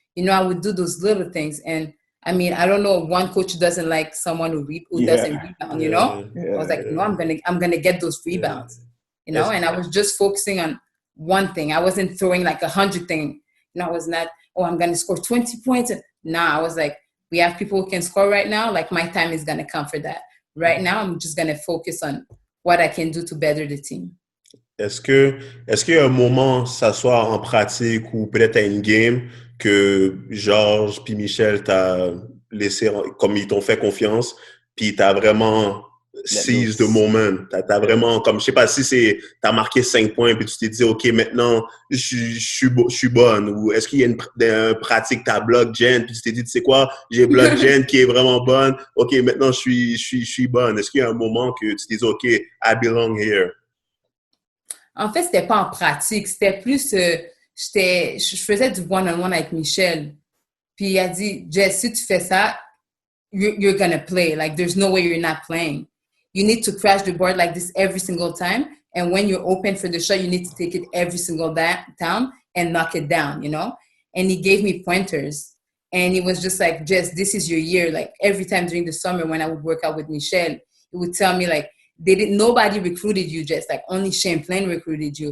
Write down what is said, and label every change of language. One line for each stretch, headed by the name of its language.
English: I would do those little things. And I mean, I don't know, one coach doesn't like someone who doesn't rebound, I was like, no, I'm gonna get those rebounds, and I was just focusing on one thing. I wasn't throwing like 100 things. I was not, I'm gonna score 20 points. Nah, I was like, we have people who can score right now. Like my time is gonna come for that. Right now, I'm just gonna focus on what I can do to better the team.
French: Est-ce qu'il y a un moment, ça soit en pratique ou peut-être à une game, que Georges puis Michel t'a laissé, comme ils t'ont fait confiance, puis t'as vraiment
English: seize the moment.
French: T'as vraiment, comme je sais pas si t'as marqué 5 points puis tu t'es dit, OK, maintenant, je suis bonne. Ou est-ce qu'il y a une pratique, t'as block Jen, puis tu t'es dit, tu sais quoi, j'ai block Jen qui est vraiment bonne. OK, maintenant, je suis bonne. Est-ce qu'il y a un moment que tu t'es dit, OK,
English: I belong here?
French: En fait, c'était pas en pratique. C'était plus, je faisais du one-on-one avec Michel. Puis il a dit, Jess, si tu fais ça,
English: you're gonna play. Like, there's no way you're not playing. You need to crash the board like this every single time. And when you're open for the shot, you need to take it every single time and knock it down, And he gave me pointers. And he was just like, Jess, this is your year. Like, every time during the summer when I would work out with Michel, he would tell me, like, nobody recruited you, just like only Champlain recruited you.